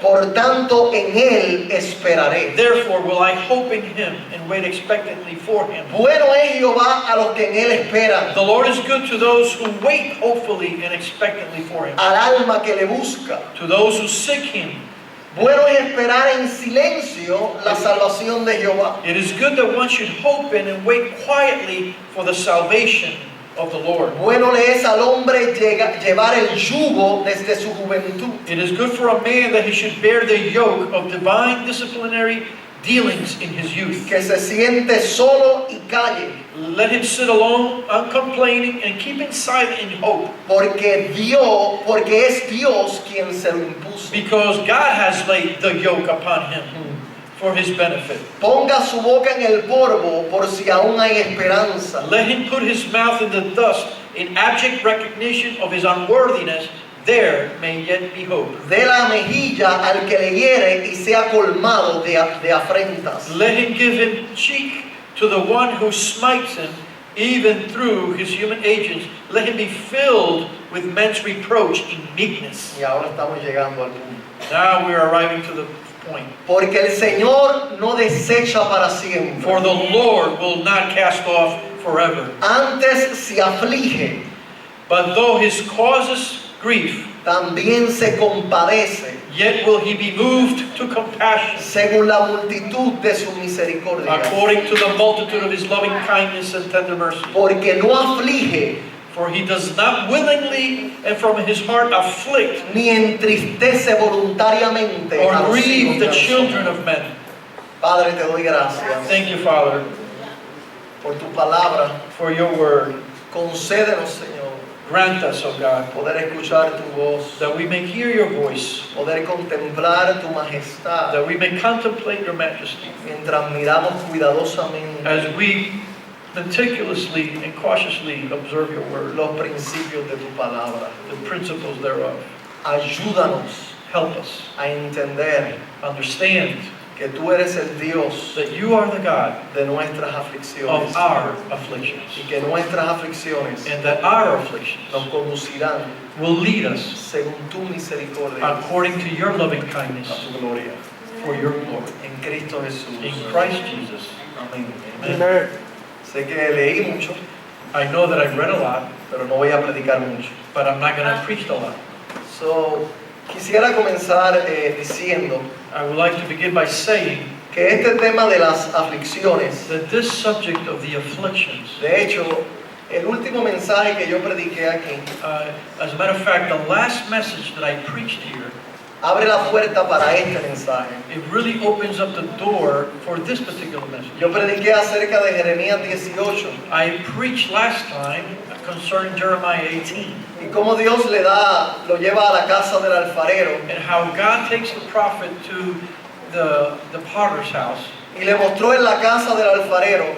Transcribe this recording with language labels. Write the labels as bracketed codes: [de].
[es] Por tanto, en él esperaré. [en] Therefore will I hope in Him and wait expectantly for Him. [es] Bueno es Jehová a los que en él esperan, [en] The Lord is good to those who wait hopefully and expectantly for Him. [es] al alma que le busca. [en] To those who seek Him. [es] Bueno es esperar en silencio la salvación de Jehová. [en] It is good that one should hope in and wait quietly for the salvation of the Lord. [es] Bueno le es al hombre llevar el yugo desde su juventud. [en] It is good for a man that he should bear the yoke of divine disciplinary dealings in his youth. [es] Que se siente solo y calle, [en] Let him sit alone, uncomplaining, and keeping silent in hope. [es] porque es Dios quien se lo impuso. [en] Because God has laid the yoke upon him for his benefit. [es] Ponga su boca en el polvo por si aún hay esperanza. [en] Let him put his mouth in the dust in abject recognition of his unworthiness. There may yet be hope. [es] Dé la mejilla al que le hiere y sea colmado de afrentas. [en] Let him give him cheek to the one who smites him, even through his human agents. Let him be filled with men's reproach in meekness. [es] Y ahora estamos llegando al punto. [en] Now we are arriving to the point. [es] Porque el Señor no desecha para siempre. [en] For the Lord will not cast off forever. [es] Antes se aflige, [en] But though his causes grief, [es] también se compadece, [en] yet will he be moved to compassion, [es] según la multitud de su misericordia. [en] according to the multitude of his loving kindness and tender mercy. [es] Porque no aflige, [en] For he does not willingly and from his heart afflict [es] ni entristece voluntariamente a [en] or [es] los [en] grieve [es] hijos [en] the [es] de los [en] children [es] hombres. [en] of men. [es] Padre, te doy gracias [en] Thank you, Father, [es] por tu palabra. [en] for your word. [es] Concédenos, Señor, [en] Grant us, O God, [es] poder escuchar tu voz, [en] that we may hear your voice, [es] poder contemplar tu majestad, [en] that we may contemplate your majesty, [es] mientras miramos cuidadosamente [en] as we meticulously and cautiously observe your word, [es] los principios de tu palabra. [en] the principles thereof. [es] Ayúdanos [en] Help us [es] a entender [en] understand [es] que tú eres el Dios [en] that you are the God [es] de nuestras aflicciones [en] of our afflictions, [es] y que nuestras aflicciones [en] and that our afflictions [es] nos conducirán [en] will lead us [es] según tu misericordia [en] according to your loving [es] a [en] kindness [es] tu gloria. [en] for your glory. [es] En Cristo Jesús. [en] In Christ Jesus. [es] Amén. [en] Amen. [es] Sé que leí mucho, [en] I know that I've read a lot, [es] pero no voy a predicar mucho. [en] but I'm not going to preach a lot. [es] So, quisiera comenzar diciendo [en] I would like to begin by saying [es] que este tema de las aflicciones, [en] that this subject of the afflictions, [es] de hecho, el último mensaje que yo prediqué aquí, [en] as a matter of fact, the last message that I preached here, [es] abre la puerta para este mensaje. [en] it really opens up the door for this particular message. [es] Yo prediqué acerca de Jeremías 18 [en] I preached last time concerning Jeremiah 18 [es] y cómo Dios lo lleva a la casa del alfarero [en] and how God takes the prophet to the potter's house [es] y le mostró en la casa del alfarero